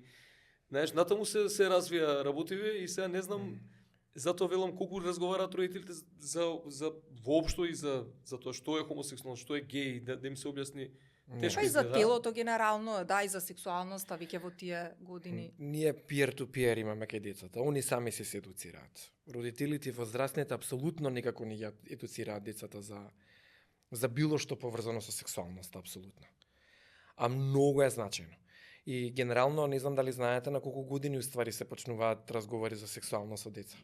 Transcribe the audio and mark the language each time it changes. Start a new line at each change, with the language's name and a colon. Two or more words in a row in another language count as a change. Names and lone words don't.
Macedonian: Знаеш, натаму се развија работиве и сега не знам, затоа велам колку разговараат родителите за воопшто и за тоа што е хомосексуалност, што е геј, да им се објасни. Тешко Па и за изгледа. телото генерално, да, и за сексуалноста, веќе во тие години. Ние peer-to-peer имаме кај децата, они сами се едуцираат. Родителите возрастните апсолутно никако не ја едуцираат децата за било што поврзано со сексуалноста, апсолутно. А многу е значајно. И генерално, не знам дали знаете на колку години уствари се почнуваат разговори за сексуалност со деца.